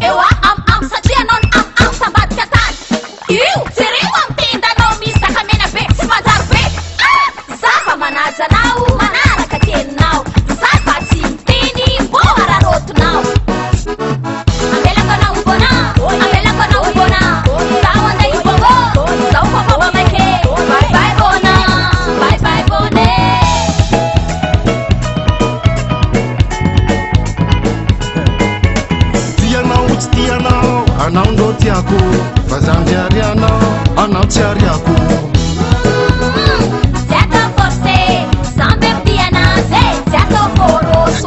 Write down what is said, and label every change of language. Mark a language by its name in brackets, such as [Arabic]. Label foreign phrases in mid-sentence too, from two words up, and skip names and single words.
[Malagasy] Ewa am satria anao ny am tambadika tany. Io jereo am tendanao misy zakamena be tsy manjary be. Zava manaja anao manaraka teninao. Zava tsy miteny mbo ararotonao. Ambelako anao bona, zaho anday ibongo, zaho kofa maike. [English] Bye bye bona, bye bye bone. [Malagasy] Tianao tsy tianao, anao ndo tiako fa zany tsy arianao, anao tsy ariako. Tsy atao forcé, sambe tianazy, tsy atao foroso.